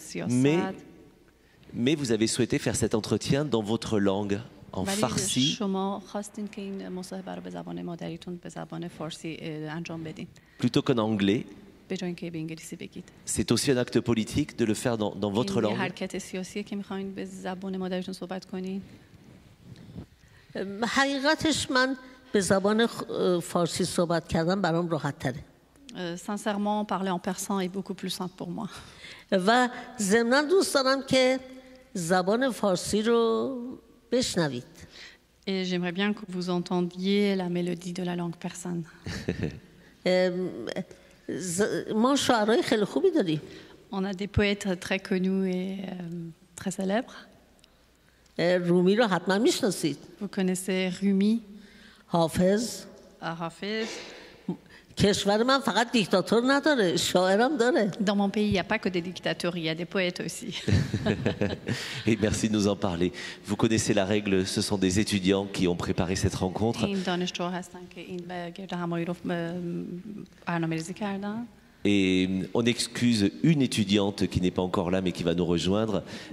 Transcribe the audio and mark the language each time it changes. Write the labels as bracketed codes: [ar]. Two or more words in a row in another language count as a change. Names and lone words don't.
[fr] Mais vous avez souhaité faire cet entretien dans votre langue, en farsi. Plutôt qu'en anglais. C'est aussi un acte politique de le faire dans votre langue. [fa] حقیقتش من به زبان فارسی صحبت کردن برام راحت تره. [fr] Sincèrement, parler en persan est beaucoup plus simple pour moi. [fa] و ضمناً دوست دارم که زبان فارسی رو بشنوید. [fr] Et j'aimerais bien que vous entendiez la mélodie de la langue persane. [fa] ما شاعرای خیلی خوبی داریم. [fr] On a des poètes très connus et très célèbres. [fa] رومی رو حتما میشناسید. [fr] Vous connaissez Rumi. [fa] حافظ. [fr] Hafiz. [fa] کشور من فقط دیکتاتور نداره، شاعرم داره. [fr] Dans mon pays, il n'y a pas que des dictateurs, il y a des poètes aussi. Et merci de nous en parler. Vous connaissez la règle, ce sont des étudiants qui ont préparé cette rencontre. Et on excuse une étudiante qui n'est pas encore là mais qui va nous rejoindre.